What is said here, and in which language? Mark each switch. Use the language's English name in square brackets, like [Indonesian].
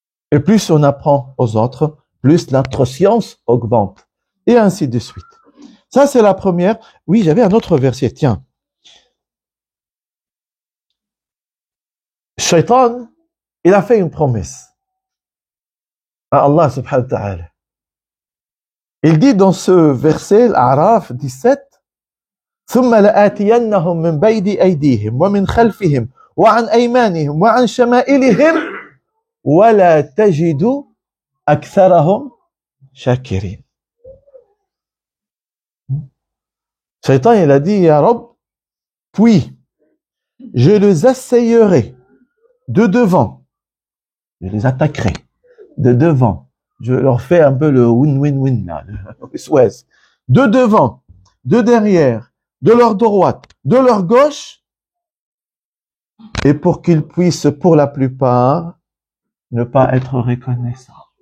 [French] Et plus on apprend aux autres, plus notre science augmente. Et ainsi de suite. Ça, c'est la première. Oui, j'avais un autre verset. Tiens. Shaitan, il a fait une promesse à Allah subhanahu wa ta'ala. Il dit dans ce verset, l'Araf 17, [Arabic] ثم لآتينهم من بين أيديهم ومن خلفهم وعن أيمانهم وعن شمائلهم ولا تجد أكثرهم شاكرين. [French] Shaitan, il a dit, Ya Rab, puis je les assaillerai de devant, je les attaquerai de devant, je leur fais un peu le win-win-win là, de devant, de derrière, de leur droite, de leur gauche, et pour qu'ils puissent, pour la plupart, ne pas être reconnaissants.